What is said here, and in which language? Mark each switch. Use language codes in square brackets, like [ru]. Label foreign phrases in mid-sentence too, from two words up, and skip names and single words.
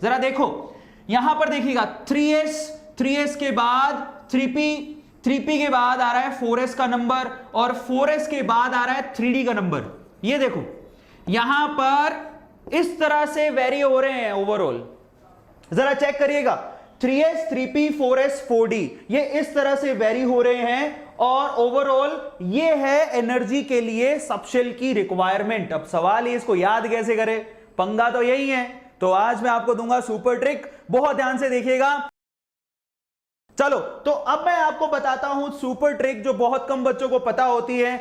[hi] जरा देखो यहां पर देखिएगा 3s के बाद 3p के बाद आ रहा है 4s का नंबर, और 4s के बाद आ रहा है 3d का नंबर। ये देखो यहां पर इस तरह से वेरी हो रहे हैं ओवरऑल। जरा चेक करिएगा 3s 3p 4s 4d ये इस तरह से वेरी हो रहे हैं, और ओवरऑल ये है एनर्जी के लिए सबशेल की रिक्वायरमेंट। अब सवाल है इसको याद कैसे करें, पंगा तो यही है। तो आज मैं आपको दूंगा [en] super trick, [hi] बहुत ध्यान से देखिएगा। चलो तो अब मैं आपको बताता हूं [en] super trick [hi] जो बहुत कम बच्चों को पता होती है।